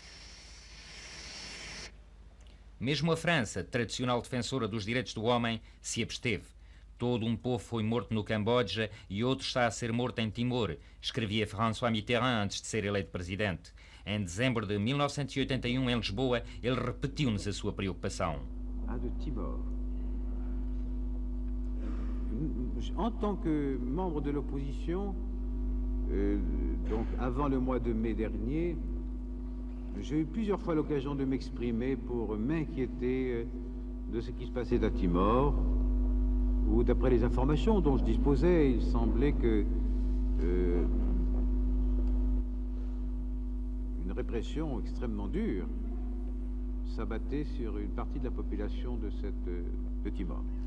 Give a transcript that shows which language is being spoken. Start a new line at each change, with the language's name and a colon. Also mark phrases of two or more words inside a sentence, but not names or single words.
Portuguese: Mesmo a França, tradicional defensora dos direitos do homem, se absteve. Todo um povo foi morto no Camboja e outro está a ser morto em Timor, escrevia François Mitterrand antes de ser eleito presidente. Em dezembro de 1981, em Lisboa, ele repetiu-nos a sua preocupação. De Timor.
French: En tant que membre de l'opposition, donc avant le mois de mai dernier, j'ai eu plusieurs fois l'occasion de m'exprimer pour m'inquiéter de ce qui se passait à Timor, où d'après les informations dont je disposais, il semblait que une répression extrêmement dure s'abattait sur une partie de la population de Timor.